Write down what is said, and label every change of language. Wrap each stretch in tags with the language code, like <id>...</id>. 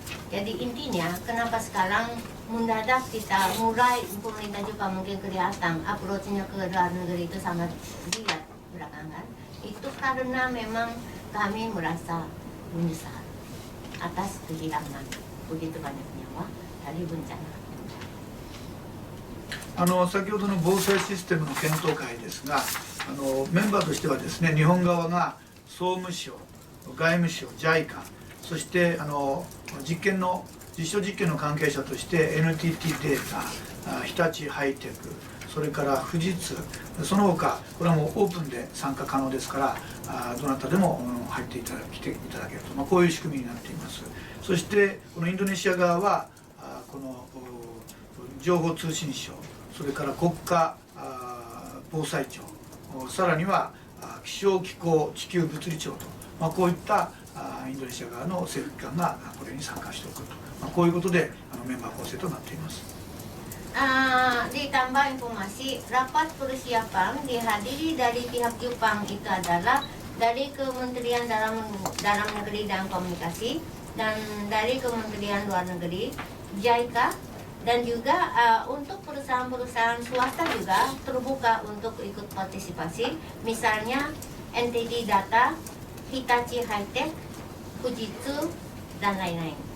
<id>Jadi intinya kenapa sekarang mendadak kita mulai pemerintah Jepang mungkin kelihatan approach-nya ke luar negeri itu sangat giat belakangan, itu karena memang kami merasa menyesal atas kehilangan begitu banyak nyawa dari bencana.</id> <ja>先ほどの防災システムの検討会ですが、メンバーとしてはですね、日本側が総務省、外務省、JICA、そして実証実験の関係者として NTT データ、日立ハイテク、それから富士通、その他これはもうオープンで参加可能ですから、どなたでも入ってきていただけると、こういう仕組みになっています。そしてこのインドネシア側はこの情報通信省、それから国家防災庁、さらには気象気候地球物理庁と、こういったインドネシア側の政府機関がこれに参加しておくと、こういうことでメンバー構成となっています。</ja> <id>Ditambah informasi, rapat persiapan dihadiri dari pihak Jepang itu adalah dari Kementerian Dalam Negeri dan Komunikasi, dan dari Kementerian Luar Negeri, JICA, dan juga untuk perusahaan-perusahaan swasta juga terbuka untuk ikut partisipasi, misalnya NTT Data, Hitachi High-Tech, Fujitsu, dan lain-lain.</id>